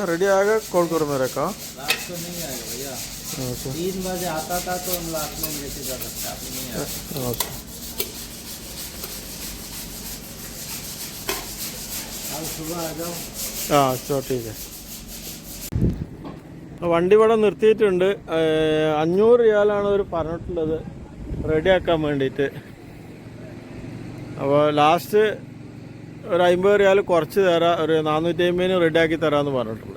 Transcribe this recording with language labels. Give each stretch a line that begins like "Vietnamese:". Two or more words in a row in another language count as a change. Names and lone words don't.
Hindi: रेडी आएगा कॉल करो मेरे का। रात को नहीं आएगा भैया, 3 बजे आता था तो हम रात में लेके जा सकते हैं, अभी नहीं आएगा। कल सुबह आ जाओ। चलो ठीक है.
Malayalam: വണ്ടി ഇവിടെ നിർത്തിയിട്ടുണ്ട്. 500 റിയാലാണ് അവർ പറഞ്ഞിട്ടുള്ളത് റെഡിയാക്കാൻ വേണ്ടിയിട്ട്. അപ്പോൾ ലാസ്റ്റ് ഒരു 50 റിയാൽ കുറച്ച് തരാം, ഒരു 450 റെഡിയാക്കി തരാമെന്ന് പറഞ്ഞിട്ടുണ്ട്.